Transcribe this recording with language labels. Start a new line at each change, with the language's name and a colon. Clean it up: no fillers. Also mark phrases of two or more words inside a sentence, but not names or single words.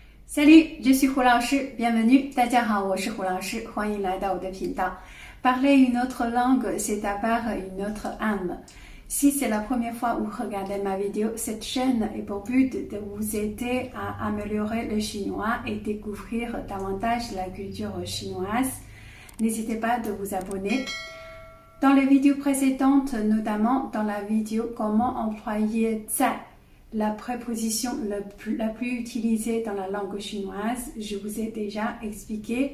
French: Salut, je suis Hu Laoshi, bienvenue.
Chinese: 大家好，我是胡老师，欢迎来到我的频道。
French: Parler une autre langue, c'est avoir une autre âme. Si c'est la première fois que vous regardez ma vidéo, cette chaîne est pour but de vous aider à améliorer le chinois et découvrir davantage la culture chinoise. N'hésitez pas de vous abonner. Dans les vidéos précédentes, notamment dans la vidéo comment employer 在 la préposition la plus utilisée dans la langue chinoise, je vous ai déjà expliqué.